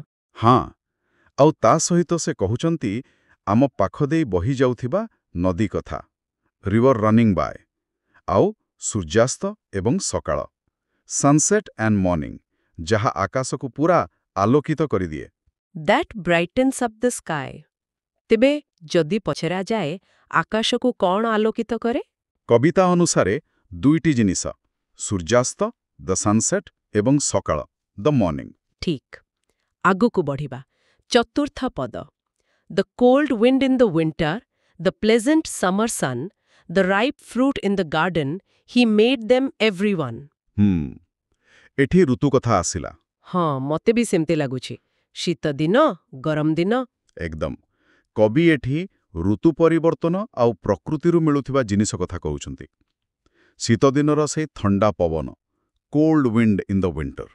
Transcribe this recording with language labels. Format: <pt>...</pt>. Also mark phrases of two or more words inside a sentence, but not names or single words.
<or>ହଁ, ଆଉ ତା ସହିତ ସେ କହୁଛନ୍ତି ଆମ ପାଖ ଦେଇ ବହି ଯାଉଥିବା ନଦୀ କଥା,</or> <en>river running by,</en> <or>ଆଉ ସୂର୍ଯ୍ୟାସ୍ତ ଏବଂ ସକାଳ,</or> <en>sunset and morning,</en> <or>ଯାହା ଆକାଶକୁ ପୁରା ଆଲୋକିତ କରିଦିଏ।</or> <en>That brightens up the sky.</en> <or>ତେବେ ଯଦି ପଚରାଯାଏ ଆକାଶକୁ କ'ଣ ଆଲୋକିତ କରେ? କବିତା ଅନୁସାରେ ଦୁଇଟି ଜିନିଷ, ସୂର୍ଯ୍ୟାସ୍ତ,</or> <en>the sunset,</en> <or>ଏବଂ ସକାଳ,</or> <en>the morning.</en> <or>ଠିକ୍। ଆଗକୁ ବଢ଼ିବା। ଚତୁର୍ଥ ପଦ।</or> <en>The cold wind in the winter, the pleasant summer sun, the ripe fruit in the garden, he made them everyone.</en> <or>ଏଠି ଋତୁ କଥା ଆସିଲା। ହଁ, ମତେ ବି ସେମିତି ଲାଗୁଛି। ଶୀତ ଦିନ, ଗରମ ଦିନ। ଏକଦମ। କବି ଏଠି ଋତୁ ପରିବର୍ତ୍ତନ ଆଉ ପ୍ରକୃତିରୁ ମିଳୁଥିବା ଜିନିଷ କଥା କହୁଛନ୍ତି। ଶୀତଦିନର ସେଇ ଥଣ୍ଡା ପବନ,</or> <en>cold wind in the winter.</en>